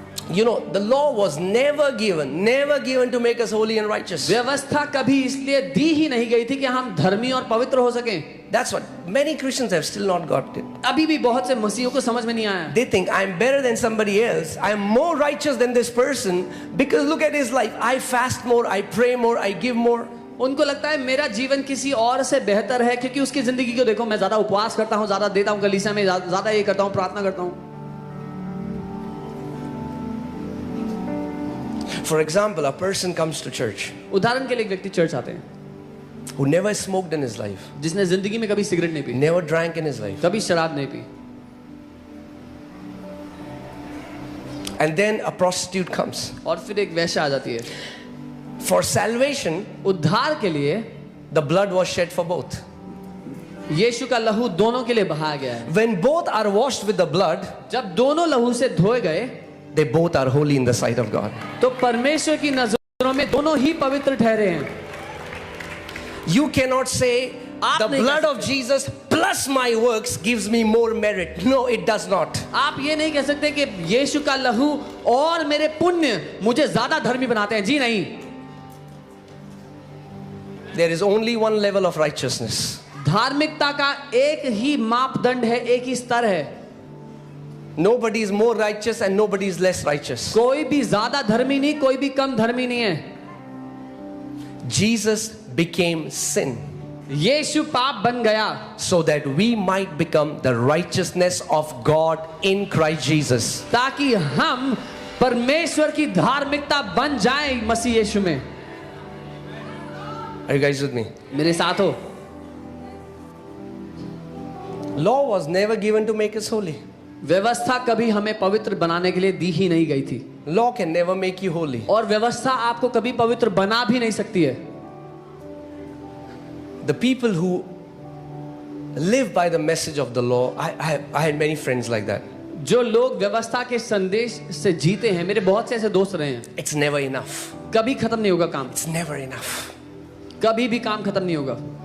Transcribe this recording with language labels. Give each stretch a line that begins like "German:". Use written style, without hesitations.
English: You know, the law was never given to make us holy and righteous.
Hindi: व्यवस्था कभी इसलिए दी ही नहीं गई थी कि हम धर्मी और पवित्र हो सकें।
English: That's what many Christians have still not got it.
Hindi: अभी भी बहुत से मसीहियों को समझ में नहीं आया।
English: They think I'm better than somebody else. I'm more righteous than this person because look at his life. I fast more, I pray more, I give more.
Hindi: उनको लगता है मेरा जीवन किसी और से बेहतर है क्योंकि उसकी जिंदगी को देखो, मैं ज्यादा उपवास करता हूँ, ज्यादा देता हूँ कलीसिया में, ज्यादा ये करता हूँ, प्रार्थना करता हूँ।
English: For example, a person comes to church
Hindi: उदाहरण के लिए एक व्यक्ति चर्च आते हैं
English: who never smoked in his life,
Hindi: जिसने जिंदगी में कभी सिगरेट नहीं P,
English: never drank in his life,
Hindi: कभी शराब नहीं P,
English: and then a prostitute comes.
Hindi: और फिर एक वेश्या आ जाती है।
English: For salvation,
Hindi: उद्धार के लिए
English: the blood was shed for both.
Hindi: यीशु का लहू दोनों के लिए बहाया गया है।
English: When both are washed with the blood,
Hindi: जब दोनों लहू से धोए गए
English: they both are holy in the sight of God.
Hindi: तो परमेश्वर की नजरों में दोनों ही पवित्र ठहरे हैं।
English: You cannot say
Hindi: आप
English: the
Hindi: नहीं
English: blood
Hindi: कह
English: of Jesus plus my works gives me more merit. No, it does not.
Hindi: आप ये नहीं कह सकते कि यीशु का लहू और मेरे पुण्य मुझे ज्यादा धर्मी बनाते हैं। जी नहीं,
English: There is only one level of righteousness.
Hindi: धार्मिकता का एक ही मापदंड है, एक ही स्तर है।
English: Nobody is more righteous and nobody is less righteous.
Hindi: कोई भी ज्यादा धर्मी नहीं, कोई भी कम धर्मी नहीं है।
English: Jesus became sin
Hindi: यीशु पाप बन गया
English: so that we might become the righteousness of God in Christ Jesus.
Hindi: ताकि हम परमेश्वर की धार्मिकता बन जाएं मसीह यीशु में।
English: Are you guys with me?
Hindi: मेरे साथ हो।
English: Law was never given to make us holy.
Hindi: व्यवस्था कभी हमें पवित्र बनाने के लिए दी ही नहीं गई थी,
English: Law can never make you holy.
Hindi: और व्यवस्था आपको कभी पवित्र बना भी नहीं सकती है।
English: The people who live by the message of the law, I had many friends like that.
Hindi: जो लोग व्यवस्था के संदेश से जीते हैं, मेरे बहुत से ऐसे दोस्त रहे हैं।
English: It's never enough.
Hindi: कभी खत्म नहीं होगा काम,
English: It's never enough.
Hindi: कभी भी काम खत्म नहीं होगा